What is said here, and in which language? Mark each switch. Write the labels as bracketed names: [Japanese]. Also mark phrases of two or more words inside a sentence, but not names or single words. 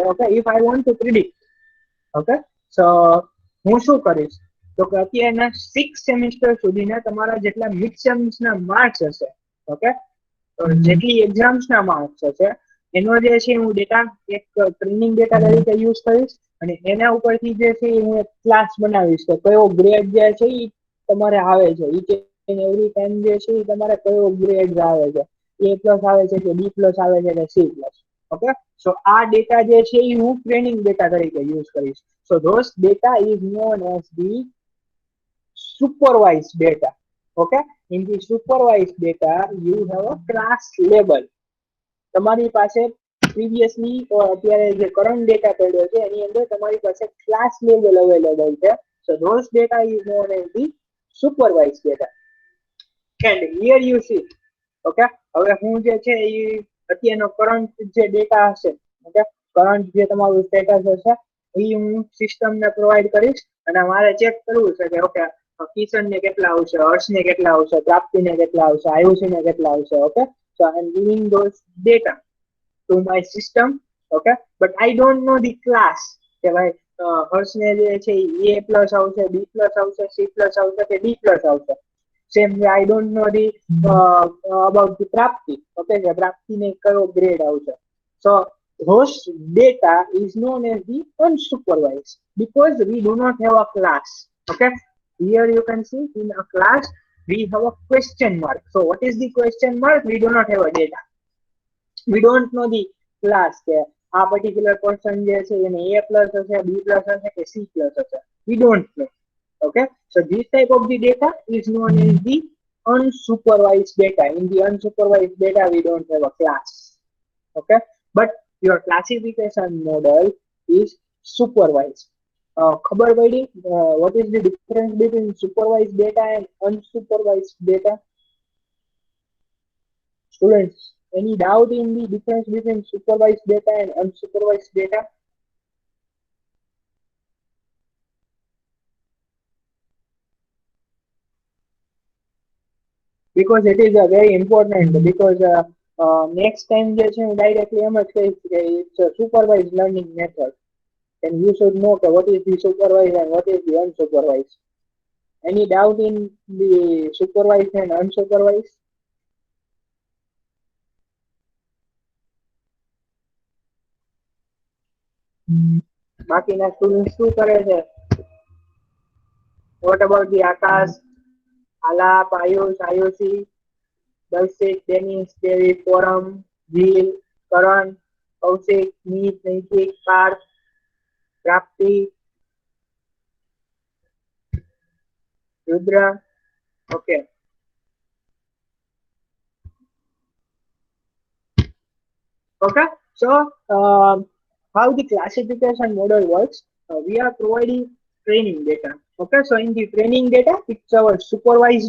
[Gujarati] ઓકે, [English] if I want to predict, [Gujarati] ઓકે, સો હું શું કરીશ તો કે અત્યારના 6 સેમિસ્ટર સુધીના તમારા જેટલા [English] mid sems [Gujarati] ના માર્ક્સ હશે, ઓકે, જેટલી એક્ઝામ્સ ના માર્ક્સ હશે એનો જે છે હું ડેટા એક [English] training data [Gujarati] તરીકે યુઝ કરીશ, અને એના ઉપરથી જે છે હું એક ક્લાસ બનાવીશ કે કયો ગ્રેડ જે છે એ તમારે આવે છે, [English] each and every time [Gujarati] જે છે એ તમારે કયો ગ્રેડ આવે છે, A+ આવે છે કે B+ આવે છે કે C+. ઓકે, સો આ ડેટા જે છે એ હું [English] training data [Gujarati] તરીકે યુઝ કરીશ. [English] so those data is known as the supervised data. Okay, in the supervised data you have a class label. [Gujarati] તમારી પાસે પ્રીવિયસલી અત્યારે જે [English] current data [Gujarati] પડ્યો છે એની અંદર તમારી પાસે [English] class level [Gujarati] અવેલેબલ છે. [English] So those data is known as the supervised data. And here you see, [Gujarati] okay, હવે હું જે છે એ અત્યારનો કરંટ જે ડેટા હશે, ઓકે, કરંટ જે તમારું સ્ટેટસ હશે એ હું સિસ્ટમ ને પ્રોવાઈડ કરીશ, અને મારે ચેક કરવું છે કે ઓકે કિશન ને કેટલા આવશે, હર્ષ ને કેટલા આવશે, પ્રાપ્તિ ને કેટલા આવશે, આયુષી ને કેટલા આવશે. ઓકે, [English] so I am giving those data to my system. Okay, but I don't know the class [Gujarati] કે ભાઈ હર્ષ ને જે છે A+ આવશે, B+ આવશે, C+ આવશે કે D+ આવશે. [English] Same way I don't know the about the પ્રાપ્તિ. [Gujarati] Okay, કે પ્રાપ્તિ ને કયો ગ્રેડ આવશે. [English] So those data is known as the unsupervised because we do not have a class. Okay, here you can see in a class we have a question mark. So what is the question mark? We do not have a data. We don't know the class [Gujarati] કે આ [English] particular person [Gujarati] જે છે એને A+ હશે, B+ હશે કે C+ હશે. [English] We don't know. Okay, so this type of the data is known as the unsupervised data. In the unsupervised data we don't have a class. Okay, but your classification model is supervised. [Gujarati] ખબર પડી [English] what is the difference between supervised data and unsupervised data? Students, any doubt in the difference between supervised data and unsupervised data? Because it is a very important, because next time [Gujarati] જે છે હું ડાયરેક્ટલી એમ જ કહીશ કે [English] it's a supervised learning method. then you should know okay, what is the supervised and what is the unsupervised. Any doubt in the supervised and unsupervised? [Gujarati] બાકીના સ્ટુડન્ટ શું કરે છે? [English] What about the આકાશ, આલાપ, આયુષ, આયુષી, દર્શિક, ડેનિસ, દેવી, ફોરમ, જીલ, કરણ, કૌશિક, મીત, નૈતિક, પાર્થ, પ્રાપ્તિ, રુદ્ર. Okay. Okay. So how the classification model works? We are providing training data. Okay. So in the training data, it's our supervised.